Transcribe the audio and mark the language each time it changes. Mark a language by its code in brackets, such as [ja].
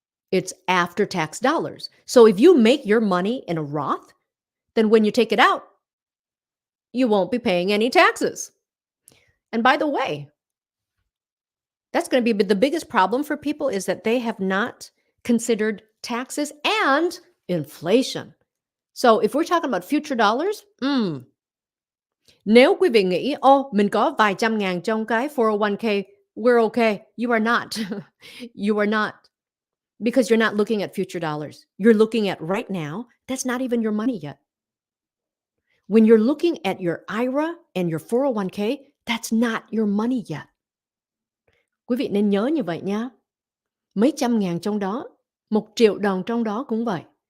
[en] It's after tax dollars. So if you make your money in a Roth, then when you take it out, you won't be paying any taxes. And by the way, that's going to be the biggest problem for people is that they have not considered taxes and inflation. So if we're talking about future dollars, [vi] nếu quý vị nghĩ, mình có vài trăm ngàn trong cái 401k, [en] we're okay. You are not. You are not. Because you're not looking at future dollars. You're looking at right now. That's not even your money yet. When you're looking at your IRA and your 401k, that's not your money yet. [vi] Quý vị nên nhớ như vậy nha. Mấy trăm ngàn trong đó, 1 triệu đồng trong đó cũng vậy.